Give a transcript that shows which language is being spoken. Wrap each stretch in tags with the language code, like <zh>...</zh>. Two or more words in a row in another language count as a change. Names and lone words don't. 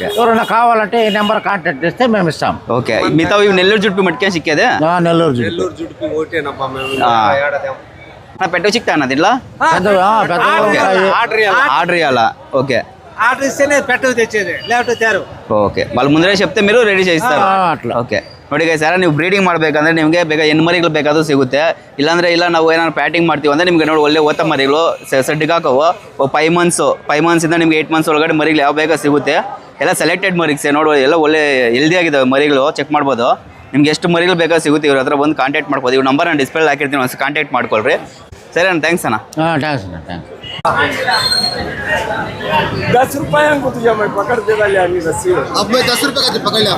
<te>ఎవరైనా కావాలంటే ఈ నెంబర్ కాంటాక్ట్ చేస్తే మేము ఇస్తాం. ఓకే, మిగతా ఇవి నెల్లూరు జుట్టు మట్టుకే సిక్కేదే? నెల్లూరు జుట్టు పెట్టు చిక్తా అన్న దీంట్లో ఆర్డర్ ఇవ్వాలా? ఓకే, ఆర్డర్ ఇస్తేనే పెట్టు తెచ్చేది, లేకపోతే తేరు. ಓಕೆ వాళ్ళు ಮುಂದೆ చెప్తే మీరు రెడీ చేస్తారు.</te> <kn>ಓಕೆ ನೋಡಿ ಗೈಸ್, ಯಾರು ನೀವು ಬ್ರೀಡಿಂಗ್ ಮಾಡಬೇಕಂದ್ರೆ ನಿಮಗೆ ಬೇಗ ಹೆಣ್ಣು ಮರಿಗಳು ಬೇಕಾದರೂ ಸಿಗುತ್ತೆ. ಇಲ್ಲಾಂದ್ರೆ ಇಲ್ಲ ನಾವು ಏನಾದ್ರು ಪ್ಯಾಟಿಂಗ್ ಮಾಡ್ತೀವಿ ಅಂದರೆ ನಿಮಗೆ ನೋಡಿ ಒಳ್ಳೆ ಓತ ಮರಿಗಳು ಸೆಡ್ಗೆ ಹಾಕವು 5 ಮಂತ್ಸಿಂದ ನಿಮಗೆ 8 ಮಂತ್ಸ್ ಒಳಗಡೆ ಮರಿಗಳು ಯಾವ ಬೇಗ ಸಿಗುತ್ತೆ. ಎಲ್ಲ ಸೆಲೆಕ್ಟೆಡ್ ಮರಿಗ್ಸೆ ನೋಡಿ, ಎಲ್ಲ ಒಳ್ಳೆ ಹೆಲ್ದಿ ಆಗಿದ್ದಾವೆ ಮರಿಗಳು, ಚೆಕ್ ಮಾಡ್ಬೋದು. ನಿಮ್ಗೆ ಎಷ್ಟು ಮರಿಗಳು ಬೇಕಾ ಸಿಗುತ್ತೆ, ಇವ್ರ ಹತ್ರ ಬಂದು ಕಾಂಟ್ಯಾಕ್ಟ್ ಮಾಡ್ಬೋದು. ಇವ್ರ ನಂಬರ್ ನಾನು ಡಿಸ್ಪ್ಲೇ ಹಾಕಿರ್ತೀನಿ, ಒಂದು ಕಾಂಟ್ಯಾಕ್ಟ್ ಮಾಡ್ಕೊಳ್ರಿ. ಸರಿ ಅಣ್ಣ, ಥ್ಯಾಂಕ್ಸ್ ಅಣ್ಣ. ಥ್ಯಾಂಕ್ಸ್ ಅಣ್ಣ, ಥ್ಯಾಂಕ್ಸ್.</kn> <hi>10 रुपये हमको तुझे मैं पकड़ दे रहा यानी रस्सी। अब मैं 10 रुपये का पकड़ लिया।</hi>